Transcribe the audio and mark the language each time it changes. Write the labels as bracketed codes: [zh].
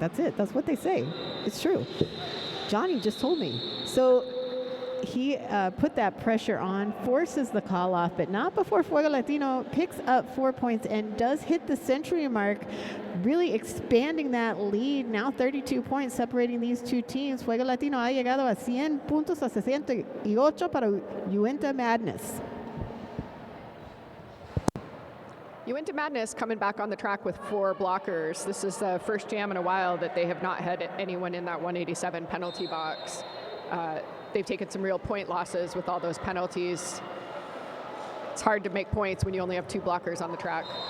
[en] That's it. That's what they say. It's true. Johnny just told me. So he put that pressure on, forces the call off, but not before Fuego Latino picks up 4 points and does hit the century mark, really expanding that lead. Now 32 points separating these two teams. [es] Fuego Latino ha llegado a 100 puntos a 68 para Uinta Madness. [en] Uinta Madness coming back on the track with 4 blockers. This is the first jam in a while that they have not had anyone in that 187 penalty box. They've taken some real point losses with all those penalties. It's hard to make points when you only have 2 blockers on the track.